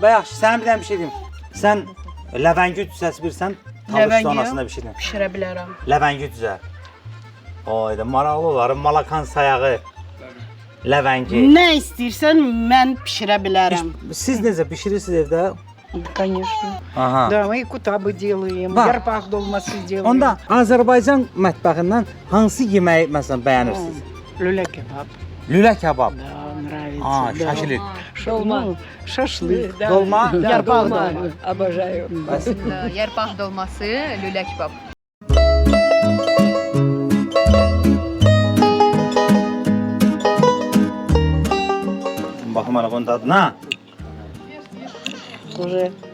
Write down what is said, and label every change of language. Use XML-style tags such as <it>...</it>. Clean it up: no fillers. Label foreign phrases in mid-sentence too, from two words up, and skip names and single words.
<az>Və yaxşı, sən bir dənə bir şey deyim. Sən ləvəngi düzəsi bilirsən, tavuk Ləvəngi sonrasında bişirin. Pişirə bilərəm. Ləvəngi düzə. Oyda maraqlı olar, Malakan sayağı. Ləvəngi. Nə istəyirsən mən pişirə bilərəm. Siz necə bişirirsiniz evdə?</az> <ru>Конечно. Aha. Да, мы кутабы делаем,</ru> <az>Var. yarpaq dolması делаем. Onda Azərbaycan mətbəxindən hansı yeməyi məsələn bəyənirsiniz?</az> <ru>Люля кебаб.</ru> <az>Lülə kebab.</az> <ru>Да, нравится. Aa, да.</ru> <az>şaşılıq. Dolma.</az> <ru>Ну, шашлык.</ru> <az>Dolma. Yarpaq Dolma. dolma.</az> <ru>Обожаю.</ru> <az>Bəs Yarpaq dolması, lülə kebab. baxım hələ bunun dadına.</az> <ru>Уже.</ru>